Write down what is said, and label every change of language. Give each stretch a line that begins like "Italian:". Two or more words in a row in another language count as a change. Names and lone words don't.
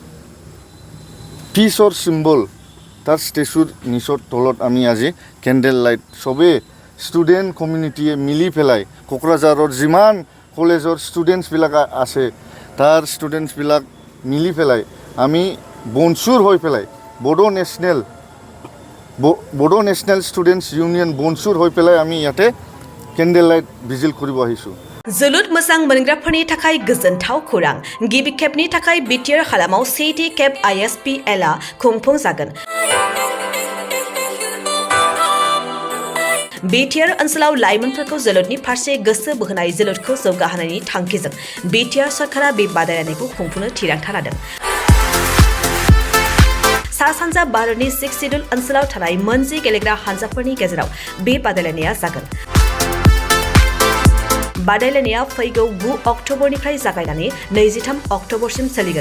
Assamese: পিছৰ চিম্বল তাৰ ষ্টেচুৰ নিচৰ তলত আমি আজি
English: candle light
Assamese: চবেই
English: student communitiye
Assamese: মিলি পেলাই কোকৰাঝাৰৰ যিমান কলেজৰ ষ্টুডেণ্টছবিলাক আছে তাৰ ষ্টুডেণ্টছবিলাক মিলি পেলাই আমি বনচুৰ হৈ পেলাই বড়ো নেশ্যনেল ষ্টুডেণ্টছ ইউনিয়ন বনচুৰ হৈ পেলাই আমি ইয়াতে
English: candle light vigil
Assamese: কৰিব আহিছোঁ
Bodo: जोलुर मोजां मोनग्राफोरनि थाखाय गोजोनथाव खौरां गिबि खेबनि थाखाय बिटिआर हालामाव सेथि खेब ISPL आ खुंफुंजागोन बिटिआर ओनसोलाव लाइमोनफोरखौ जोलुरनि फारसे गोसो बोहोनाय जोलुरखौ जौगाहोनायनि थांखिजों बिटिआर सरकारा बे बादायलायनायखौ खुंफुंनो थिरांथा लादों सा सानजा भारतनि 6 सिडुल ओनसोलाव थानाय मोनजि गेलेग्रा हानजाफोरनि गेजेराव बे बादायलायनाया जागोन बादायलायनाया फैगौ 9 अक्ट'बरनिफ्राय जागायनानै 23 अक्ट'बरसिम सोलिगोन।